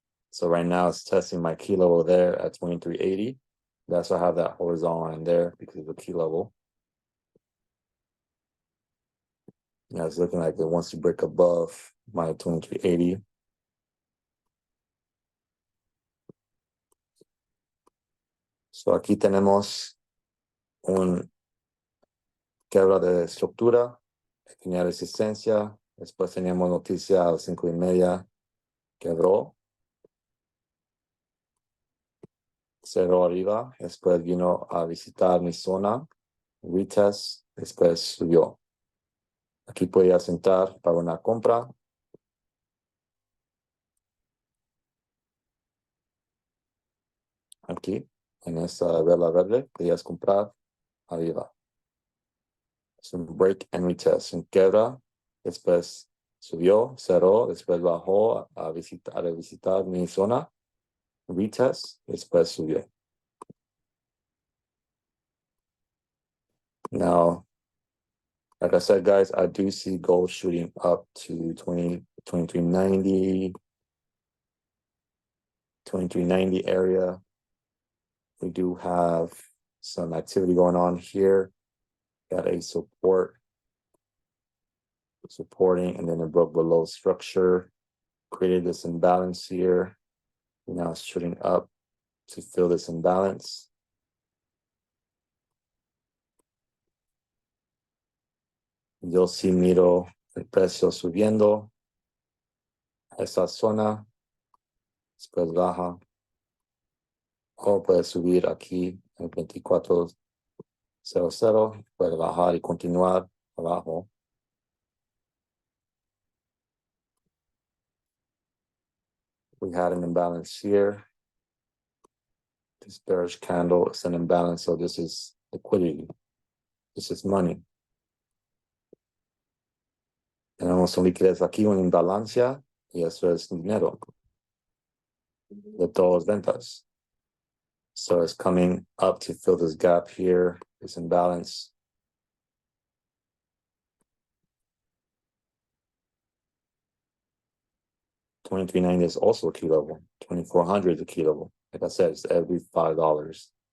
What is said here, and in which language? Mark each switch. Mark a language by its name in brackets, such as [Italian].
[English] So right now it's testing my key level there at 23.80. That's why I have that horizontal line there because of the key level. Yeah, it's looking like it wants to break above my 23.80. [Spanish] So aquí tenemos un quebra de estructura, tenía resistencia, después teníamos noticia a las 5:30, quebró, cerró arriba, después vino a visitar mi zona, retest, después subió. Aquí podías entrar para una compra. Aquí, en esta vela verde, podías comprar arriba. Es un [English] break and retest, [Spanish] un quebra, después subió, cerró, después bajó a visitar mi zona, retest, después subió. [English] Now, like I said, guys, I do see gold shooting up to 2390 area. We do have some activity going on here. Got a supporting, and then it broke below structure, created this imbalance here. Now it's shooting up to fill this imbalance. [Spanish] Yo sí miro el precio subiendo a esa zona, después baja, o puede subir aquí en 24.00, puede bajar y continuar abajo. [English] We had an imbalance here. This bearish candle is an imbalance, so this is liquidity. This is money. [Spanish] Tenemos una liquidez aquí, una imbalancia, y eso es dinero de todas ventas. [English] So it's coming up to fill this gap here, this imbalance. $23.90 is also a key level. 2400 is a key level. Like I said, it's every $5.